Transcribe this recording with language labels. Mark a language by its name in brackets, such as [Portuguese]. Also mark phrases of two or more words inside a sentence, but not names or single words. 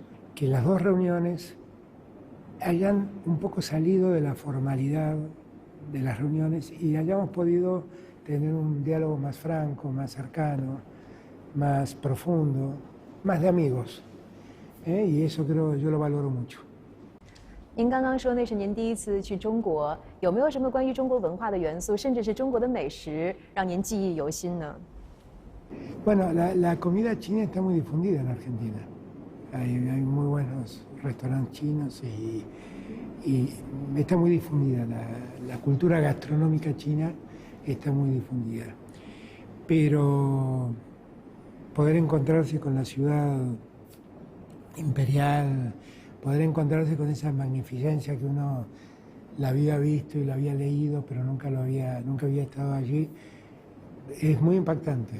[Spanish] Que las dos reuniones hayan un poco salido de la formalidad de las reuniones y hayamos podido tener un diálogo más franco, más cercano, más profundo, más de amigos. Y eso creo yo lo valoro mucho. [Chinese] 您刚刚说那是您第一次去中国，有没有什么关于中国文化的元素，甚至是中国的美食，让您记忆犹新呢？ [Spanish] Bueno, la comida china está muy difundida en Argentina. Hay muy buenos restaurantes chinos y está muy difundida. La cultura gastronómica china está muy difundida. Pero poder encontrarse con la ciudad imperial, poder encontrarse con esa magnificencia que uno la había visto y la había leído, pero nunca había estado allí, es muy impactante.